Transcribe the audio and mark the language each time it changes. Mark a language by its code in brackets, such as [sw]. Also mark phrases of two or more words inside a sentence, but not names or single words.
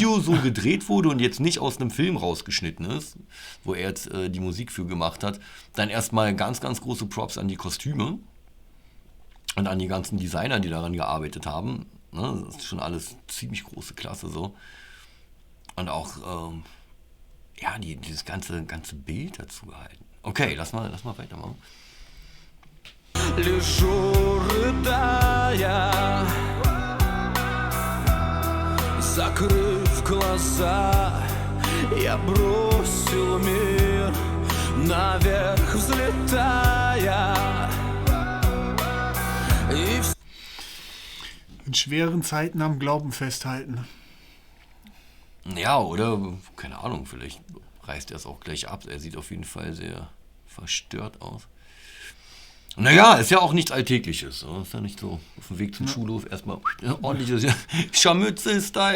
[de] Video so gedreht wurde und jetzt nicht aus einem Film rausgeschnitten ist, wo er jetzt die Musik für gemacht hat, dann erstmal ganz, ganz große Props an die Kostüme und an die ganzen Designer, die daran gearbeitet haben. Ne? Das ist schon alles ziemlich große Klasse so. Und auch, ja, dieses ganze Bild dazu gehalten. Okay, lass mal weitermachen. [ru] Лежу, рыдая, закрыв глаза, я бросил мир наверх, взлетая. И [de] In schweren Zeiten am Glauben festhalten. Ja, oder, keine Ahnung, vielleicht reißt er es auch gleich ab. Er sieht auf jeden Fall sehr verstört aus. Naja, ist ja auch nichts Alltägliches. Ist ja nicht so auf dem Weg zum Schulhof erstmal ordentliches Scharmützel-Style.